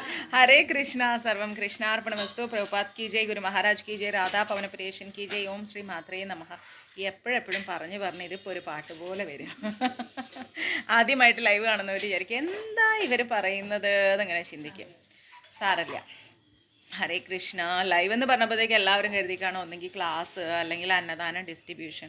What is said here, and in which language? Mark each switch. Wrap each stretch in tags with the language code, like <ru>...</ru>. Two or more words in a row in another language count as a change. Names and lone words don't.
<sa>हरे कृष्णा सर्वं कृष्णार्पणमस्तु</sa> <hi>प्रभुपाद की जय गुरु महाराज की जय राधा पवन प्रिയേഷൻ की जय</hi> <sa>ॐ श्री मात्रे नमः.</sa> <ml>എപ്പോഴെപ്പോഴും പറഞ്ഞ് ഇതിപ്പോൾ ഒരു പാട്ട് പോലെ വരും. ആദ്യമായിട്ട് ലൈവ് കാണുന്നവർ വിചാരിക്കും എന്താ ഇവർ പറയുന്നത് എന്നങ്ങനെ ചിന്തിക്കും. സാരല്ല. ഹരേ കൃഷ്ണ. ലൈവ് എന്ന് പറഞ്ഞപ്പോഴത്തേക്ക് എല്ലാവരും കരുതി കാണും ഒന്നെങ്കിൽ ക്ലാസ് അല്ലെങ്കിൽ അന്നദാനം ഡിസ്ട്രിബ്യൂഷൻ.</ml>